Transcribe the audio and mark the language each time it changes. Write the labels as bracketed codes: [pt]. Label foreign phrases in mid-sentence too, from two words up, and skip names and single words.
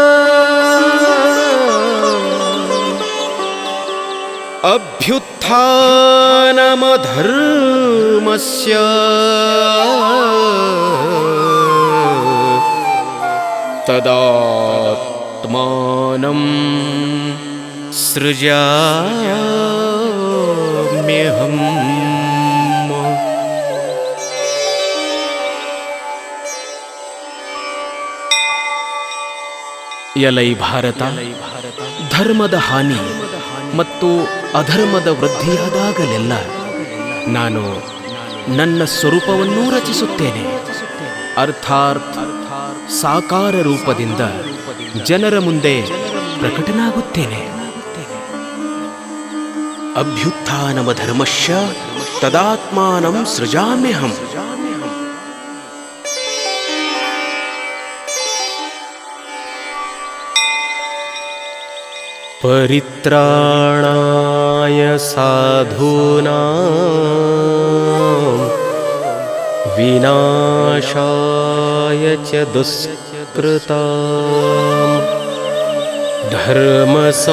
[sa] ಅಭ್ಯುತ್ಥಾನಮಧರ್ಮಸ್ಯ ತದಾತ್ಮಾನಂ ಸೃಜಾಮ್ಯಹಂ. [kn] ಎಲೈ ಭಾರತ, ಧರ್ಮದ ಹಾನಿ ಮತ್ತು ಅಧರ್ಮದ ವೃದ್ಧಿಯಾದಾಗಲೆಲ್ಲ ನಾನು ನನ್ನ ಸ್ವರೂಪವನ್ನೂ ರಚಿಸುತ್ತೇನೆ. ಅರ್ಥಾತ್ ಸಾಕಾರ ರೂಪದಿಂದ ಜನರ ಮುಂದೆ ಪ್ರಕಟನಾಗುತ್ತೇನೆ. [sa] ಅಭ್ಯುತ್ಥಾನಮಧರ್ಮಶ್ಯ ತದಾತ್ಮಾನಂ ಸೃಜಾಮ್ಯಹಂ. ಪರಿತ್ರಾಣಾಯ ಸಾಧೂನಾಂ ವಿನಾಶಾಯ ಚ ದುಷ್ಕೃತಾಂ ಧರ್ಮ